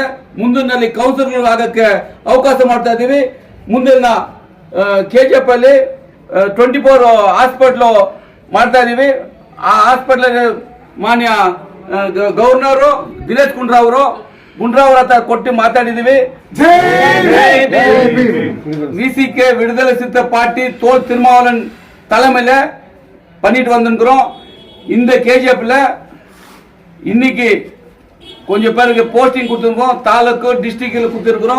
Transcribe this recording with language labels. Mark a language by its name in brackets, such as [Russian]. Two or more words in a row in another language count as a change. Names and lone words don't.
[Kannada] ಮುಂದಿನಲ್ಲಿ ಕೌನ್ಸಿಲರ್ ಆಗಕ್ಕೆ ಅವಕಾಶ ಮಾಡ್ತಾ ಇದ್ದೀವಿ. ಮುಂದಿನ KGF ಅಲ್ಲಿ 24 ಹಾಸ್ಪಿಟ್ಲು ಮಾಡ್ತಾ ಇದೀವಿ. ಆ ಹಾಸ್ಪಿಟ್ಲ್ ಮಾನ್ಯ ಗವರ್ನರು ದಿನೇಶ್ ಗುಂಡೂರಾವ್ ಹತ್ರ ಕೊಟ್ಟು ಮಾತಾಡಿದೀವಿ. [Tamil] VCK விடுதலை சிறுத்தை பார்ட்டி தோல் திருமாவளவன் தலைமையில பண்ணிட்டு வந்திருக்கிறோம். இந்த KGFல இன்னைக்கு கொஞ்சம் பேருக்கு போஸ்டிங் கொடுத்துருக்கோம், தாலுக்கு டிஸ்ட்ரிக்ட்ல கொடுத்துருக்கிறோம்.